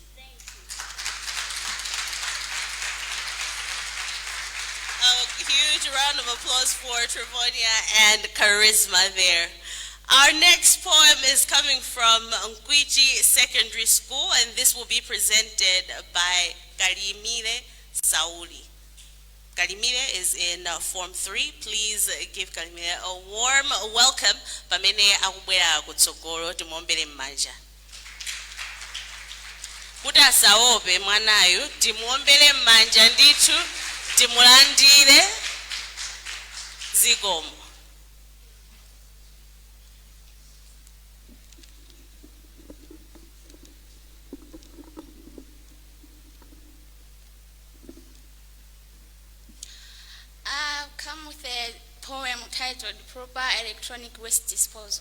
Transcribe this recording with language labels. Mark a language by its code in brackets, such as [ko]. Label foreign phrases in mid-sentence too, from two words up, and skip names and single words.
[en] A huge round of applause for Trifonia and Charisma there. Our next poem is coming from Mkwichi Secondary School, and this will be presented by Kalimire Sauli. Kalimire is in Form 3. Please give Kalimire a warm welcome. [ny] Pamene akubwera kutsogolo timombere mmanja. Kuti asaope mwanayu, timombere mmanja ndithu, timulandire zikomo. [en] I've come with a poem titled Proper Electronic Waste Disposal.